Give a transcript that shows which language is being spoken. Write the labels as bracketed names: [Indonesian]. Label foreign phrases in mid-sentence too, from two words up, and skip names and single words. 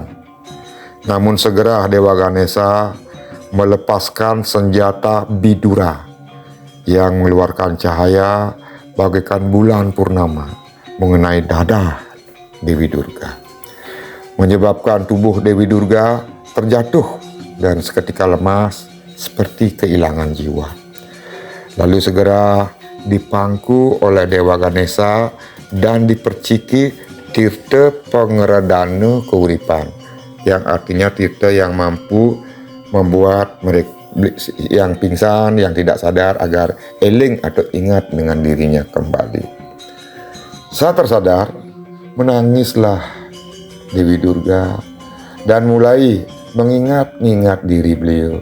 [Indonesian] Namun segera Dewa Ganesha melepaskan senjata Bidura yang mengeluarkan cahaya bagaikan bulan purnama mengenai dada Dewi Durga, menyebabkan tubuh Dewi Durga terjatuh dan seketika lemas seperti kehilangan jiwa. Lalu segera dipangku oleh Dewa Ganesha dan diperciki tirta pengeredana keuripan, yang artinya tirta yang mampu membuat mereka yang pingsan, yang tidak sadar agar eling atau ingat dengan dirinya kembali. Saat tersadar, menangislah Dewi Durga dan mulai mengingat-ingat diri beliau.